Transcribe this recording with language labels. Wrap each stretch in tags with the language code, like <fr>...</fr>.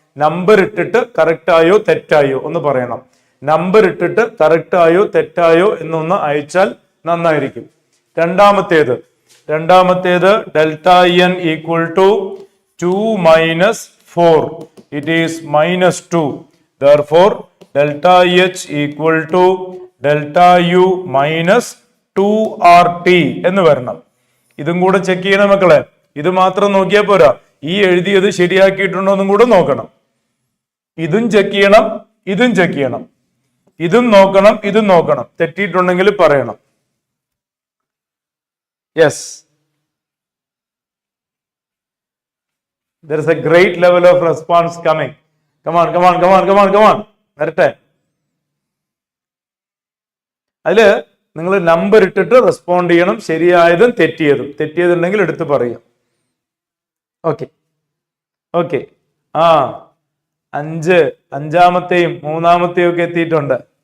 <ml>Number ഇട്ടിട്ട് correct ആയോ തെറ്റായോ ഒന്ന് പറയണം. നമ്പർ ഇട്ടിട്ട് കറക്റ്റ് ആയോ തെറ്റായോ എന്നൊന്ന് അയച്ചാൽ നന്നായിരിക്കും. രണ്ടാമത്തേത് രണ്ടാമത്തേത് delta N equal to 2 minus 4.</ml> <en>It is minus 2. Therefore, delta H equal to delta U minus 2RT</en> <ml>എന്ന് വരണം. ഇതും കൂടെ ചെക്ക് ചെയ്യണം മക്കളെ. ഇത് മാത്രം നോക്കിയാൽ പോരാ, ഈ എഴുതിയത് ശരിയാക്കിയിട്ടുണ്ടോ എന്നും കൂടെ നോക്കണം. ഇതും ചെക്ക് ചെയ്യണം, ഇതും ചെക്ക് ചെയ്യണം, ഇതും നോക്കണം, ഇതും നോക്കണം. തെറ്റിയിട്ടുണ്ടെങ്കിൽ പറയണം.</ml> <en>Yes, there is a great level of response coming. Come on, come on, come on, come on, come on.</en> <ml>വരട്ടെ. അതില് നിങ്ങൾ നമ്പർ ഇട്ടിട്ട് റെസ്പോണ്ട് ചെയ്യണം, ശരിയായതും തെറ്റിയതും. തെറ്റിയതുണ്ടെങ്കിൽ എടുത്ത് പറയാം. Okay okay. ആ 5 അഞ്ചാമത്തെയും മൂന്നാമത്തെയും ഒക്കെ എത്തിയിട്ടുണ്ട്.</ml>